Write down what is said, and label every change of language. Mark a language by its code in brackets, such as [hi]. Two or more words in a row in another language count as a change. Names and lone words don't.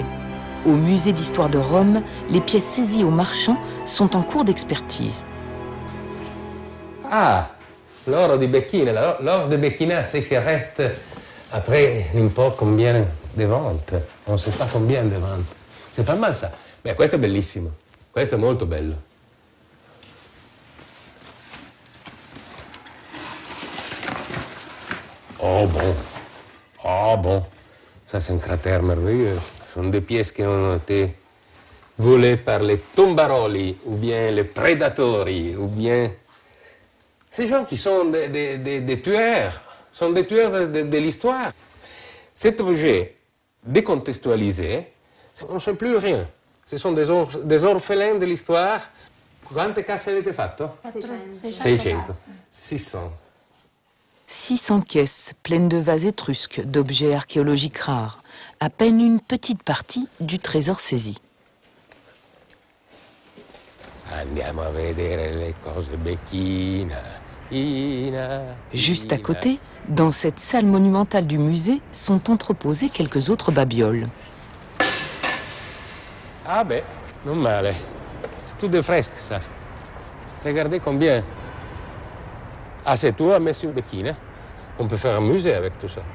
[fr] Au musée d'histoire de Rome, les pièces saisies aux marchands sont en cours d'expertise. Ah, l'or de Becchina. L'or de Becchina, c'est qui reste après n'importe combien de ventes. On ne sait pas combien de ventes. C'est pas mal ça. Mais [it] questo è bellissimo. Questo è molto bello. [fr] Oh bon. Oh bon. Ça, c'est un cratère merveilleux. Ce sont des pièces qui ont été volées par les tombaroli, ou bien les prédatori, ou bien... Ces gens qui sont des tueurs, sont des tueurs de l'histoire. Cet objet décontextualisé, on ne sait plus rien. Ce sont des orphelins de l'histoire. [it] Quante casse avete fatto? [fr] 600. 600. 600 caisses pleines de vases étrusques, d'objets archéologiques rares. À peine une petite partie du trésor saisi. [it] Andiamo a vedere le cose Becchina. [fr] Juste à côté, dans cette salle monumentale du musée, sont entreposées quelques autres babioles. [it] Ah ben, non male. [fr] C'est tout de fresque, ça. Regardez combien. Ah, c'est tout à monsieur Becchina. On peut faire un musée avec tout ça.